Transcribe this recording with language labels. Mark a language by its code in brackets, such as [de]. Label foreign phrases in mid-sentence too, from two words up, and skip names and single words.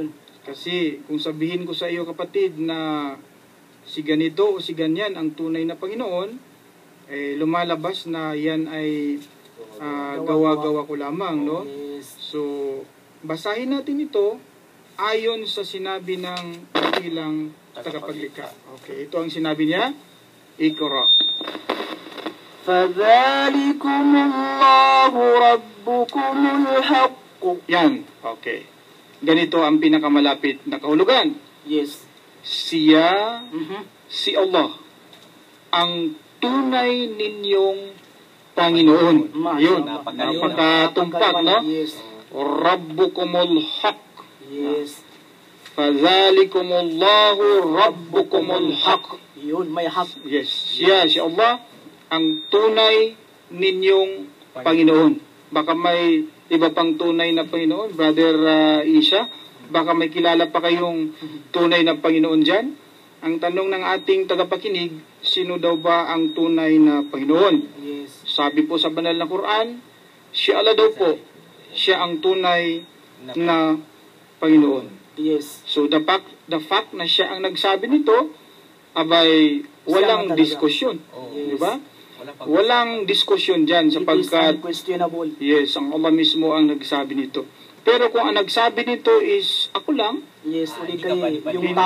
[tl] Kasi kung sabihin ko sa iyo kapatid na si ganito o si ganyan ang tunay na Panginoon, lumalabas na yan ay gawa-gawa ko lamang, no? Yes. So, basahin natin ito ayon sa sinabi ng ilang tagapaglikha. Okay, ito ang sinabi niya. Iqra. [ar] فَذَلِكُمُ اللَّهُ رَبُّكُمُ الْحَقُّ. [tl] Yan. Okay. Ganito ang pinakamalapit na kahulugan. Yes. Siya, Mhm. si Allah, ang tunay ninyong Panginoon. Yun. Napakatumpak, no? Yes. [ar] ربكم الحق. [tl] Yes. [ar] فذلكم الله ربكم الحق. [tl] Yun, may hak. Yes. Siya, si Allah, ang tunay ninyong Panginoon. Baka may iba pang tunay na Panginoon, Brother Isha. Baka may kilala pa kayong tunay na Panginoon dyan. Ang tanong ng ating tagapakinig, sino daw ba ang tunay na Panginoon? Yes. Sabi po sa banal na Quran, si Allah daw po, siya ang tunay na Panginoon. Yes. [en] So the fact [tl] na siya ang nagsabi nito, abay walang Siya talaga. diskusyon. Yes. Di ba? Walang diskusyon dyan [en] It is [tl] sapagkat [en] unquestionable. [tl] yes, ang Allah mismo ang nagsabi nito. Pero kung ang nagsabi nito is ako lang, Yes, uli hindi kayo, ka yung tao